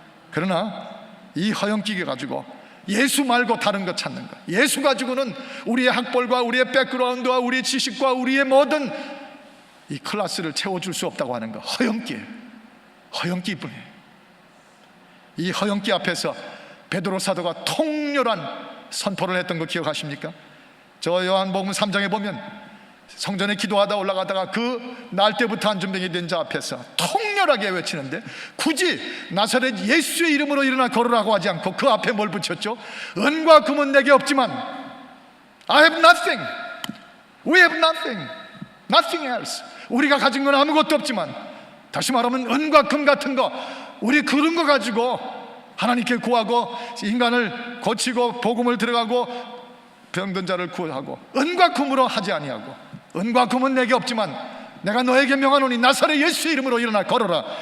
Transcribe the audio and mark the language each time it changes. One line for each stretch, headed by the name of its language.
Korean: 그러나 이 허영기를 가지고 예수 말고 다른 것 찾는 것, 예수 가지고는 우리의 학벌과 우리의 백그라운드와 우리의 지식과 우리의 모든 이 클래스를 채워줄 수 없다고 하는 것, 허영기뿐이에요. 이 허영기 앞에서 베드로 사도가 통렬한 선포를 했던 거 기억하십니까? 저 요한복음 3장에 보면 성전에 기도하다 올라가다가 그 날 때부터 안전병이 된 자 앞에서 통렬하게 외치는데, 굳이 나사렛 예수의 이름으로 일어나 걸으라고 하지 않고 그 앞에 뭘 붙였죠? 은과 금은 내게 없지만
English: I have nothing, we have nothing, nothing else.
Korean: 우리가 가진 건 아무것도 없지만, 다시 말하면 은과 금 같은 거, 우리 그런 거 가지고 하나님께 구하고 인간을 고치고 복음을 들어가고 병든 자를 구하고, 은과 금으로 하지 아니하고, 은과 금은 내게 없지만 내가 너에게 명하노니 나사렛 예수의 이름으로 일어나 걸어라.